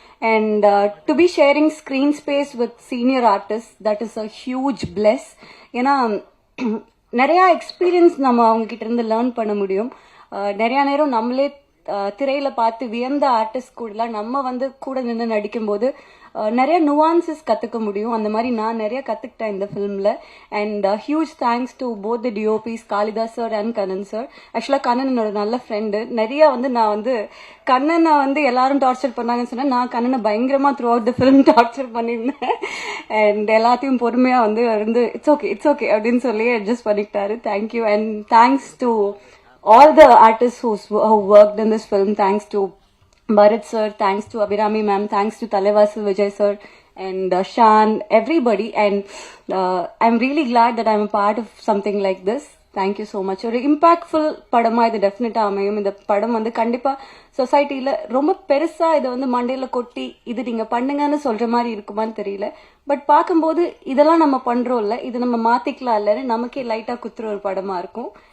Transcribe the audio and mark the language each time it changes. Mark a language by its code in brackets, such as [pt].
[en] And to be sharing screen space with senior artists, that is a huge bless. [ta] ஏன்னா நிறைய experience நம்ம அவங்க கிட்ட இருந்து லேர்ன் பண்ண முடியும். நிறைய நேரம் நம்மளே திரையில பார்த்து வியந்த ஆர்டிஸ்ட் கூடலாம் நம்ம வந்து கூட நின்று நடிக்கும்போது நிறைய நுவான்சஸ் கத்துக்க முடியும். அந்த மாதிரி நான் நிறைய கத்துக்கிட்டேன் இந்த ஃபிலிம்ல. [en] and huge thanks to both the DOPs, [ta] Kalidas sir and Kannan sir. ஆக்சுவலா கண்ணன் என்னோட நல்ல ஃப்ரெண்டு. நிறைய வந்து நான் வந்து கண்ணனை வந்து எல்லாரும் டார்ச்சர் பண்ணாங்கன்னு சொன்னா, நான் கண்ணனை பயங்கரமா [en] throughout the film [ta] torture பண்ணியிருந்தேன். அண்ட் எல்லாத்தையும் பொறுமையா வந்து இருந்து [en] it's okay [ta] அப்படின்னு சொல்லி adjust பண்ணிக்கிட்டாரு. [en] Thank you. And thanks to all the artists who worked in this film. Thanks to Bharat sir, thanks to Abhirami ma'am, thanks to Talevasu Vijay sir and Shan, everybody. And I'm really glad that I'm a part of something like this. Thank you so much. [ta] ஒரு impactful படமா இது டெஃபினட்டா அமையும். இந்த படம் வந்து கண்டிப்பா சொசைட்டில ரொம்ப பெருசா இதை வந்து மண்டையில கொட்டி இது நீங்க பண்ணுங்கன்னு சொல்ற மாதிரி இருக்குமான்னு தெரியல. பட் பார்க்கும்போது இதெல்லாம் நம்ம பண்றோம்ல, இது நம்ம மாத்திக்கலாம் இல்லன்னு நமக்கே லைட்டா குத்துற ஒரு படமா இருக்கும்.